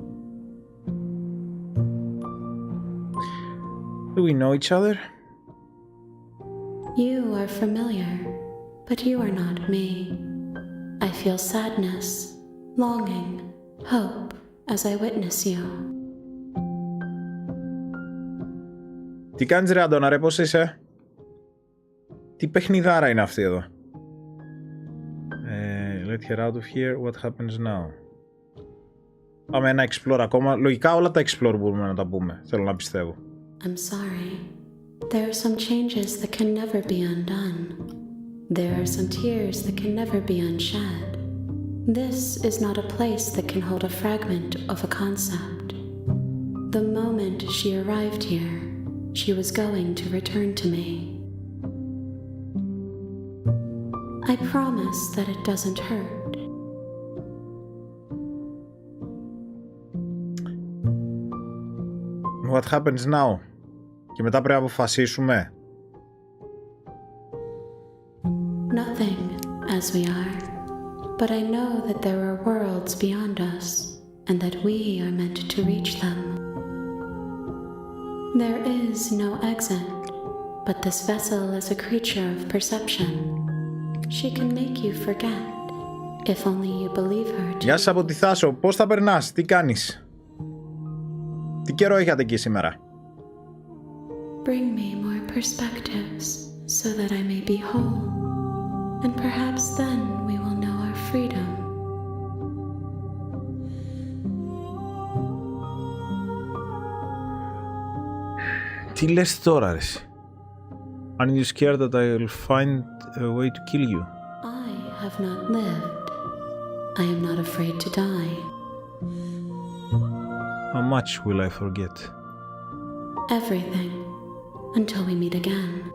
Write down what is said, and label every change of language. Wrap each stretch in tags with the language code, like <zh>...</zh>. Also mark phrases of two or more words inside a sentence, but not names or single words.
<en>Do we know each other? You are familiar, but you are not me. I feel sadness, longing, hope as I witness you.</en> <el>Τι κάνεις, ρε Αντώνα, ρε, πώς είσαι? Τι παιχνιδάρα είναι αυτή εδώ?</el> <en>Let her out of here. What happens now?</en> <el>Πάμε ένα explore ακόμα. Λογικά όλα τα explore μπορούμε να τα πούμε. Θέλω να πιστεύω.</el> <en>I'm sorry. There are some changes that can never be undone. There are some tears that can never be unshed. This is not a place that can hold a fragment of a concept. The moment she arrived here, she was going to return to me. I promise that it doesn't hurt. What happens now?</en> <el>Και μετά πρέπει να αποφασίσουμε.</el> <en>Nothing, as we are. But I know that there are worlds beyond us, and that we are meant to reach them. There is no exit, but this vessel is a creature of perception. She can make you forget, if only you believe her to.</en> <el>Γεια σας από τη Θάσο. Πώς θα περνάς? Τι κάνεις? Τι καιρό είχατε εκεί σήμερα?</el> <en>Bring me more perspectives, so that I may be whole, and perhaps then we will know our freedom.</en> <el>Τι λες τώρα, ρε?</el> <en>Aren't you scared that I'll find a way to kill you? I have not lived. I am not afraid to die. How much will I forget? Everything, until we meet again.</en>